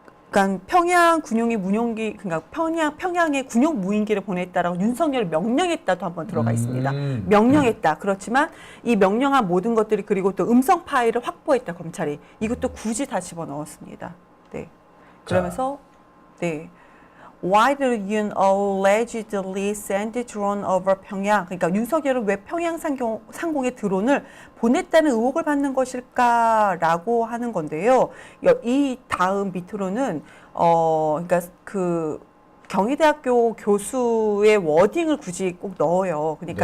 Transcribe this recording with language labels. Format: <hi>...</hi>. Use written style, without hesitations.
<ko>그러니까 평양 군용이 무용기, 그러니까 평양에 군용 무인기를 보냈다라고 윤석열이 명령했다도 한번 들어가 있습니다. 명령했다. 그렇지만 이 명령한 모든 것들이 그리고 또 음성 파일을 확보했다 검찰이. 이것도 굳이 다 집어넣었습니다. 네. 그러면서 네.</ko> <en>Why did Yoon allegedly send a drone over 평양?</en> <ko>그러니까 윤석열은 왜 평양 상공에 드론을 보냈다는 의혹을 받는 것일까라고 하는 건데요. 이 다음 밑으로는 그러니까 그 경희대학교 교수의 워딩을 굳이 꼭 넣어요. 그러니까,</ko>